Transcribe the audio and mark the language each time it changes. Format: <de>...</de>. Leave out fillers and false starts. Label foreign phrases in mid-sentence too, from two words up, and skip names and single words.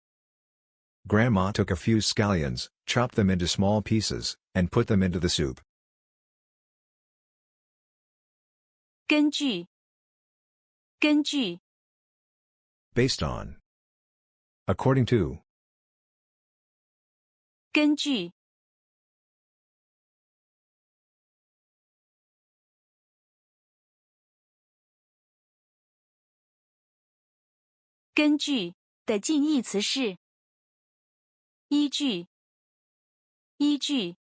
<en>Grandma took a few scallions, chopped them into small pieces, and put them into the soup.</en> <zh>根據，根據。</zh> <en>Based on. According to.</en> <zh>根據。根據的近義詞是依據，依據。</zh>